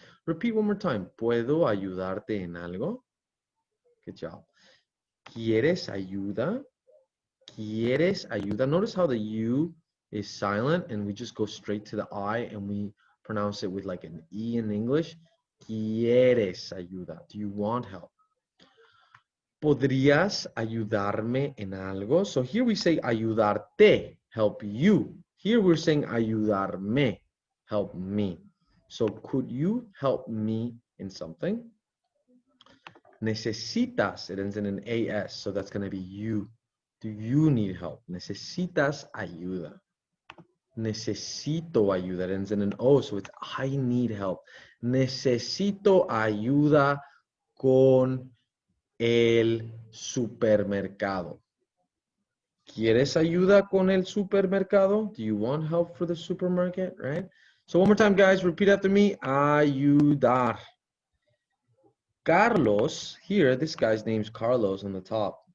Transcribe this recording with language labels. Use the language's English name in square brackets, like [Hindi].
[English] Repeat one more time. [Spanish] ¿Puedo ayudarte en algo? [English] Good job. [Spanish] ¿Quieres ayuda? ¿Quieres ayuda? [English] Notice how the U is silent and we just go straight to the I and we pronounce it with like an E in English. [Spanish] ¿Quieres ayuda? [English] Do you want help? [Spanish] ¿Podrías ayudarme en algo? [English] So here we say ayudarte, help you. Here we're saying ayudarme, help me. So could you help me in something? Necesitas, it ends in an AS, so that's going to be you. Do you need help? [Spanish] Necesitas ayuda. Necesito ayuda. [English] It ends in an O, so it's I need help. [Spanish] Necesito ayuda con el supermercado. ¿Quieres ayuda con el supermercado? [English] Do you want help for the supermarket, right? So one more time, guys, repeat after me. Ayudar. Carlos, here, this guy's name's Carlos on the top.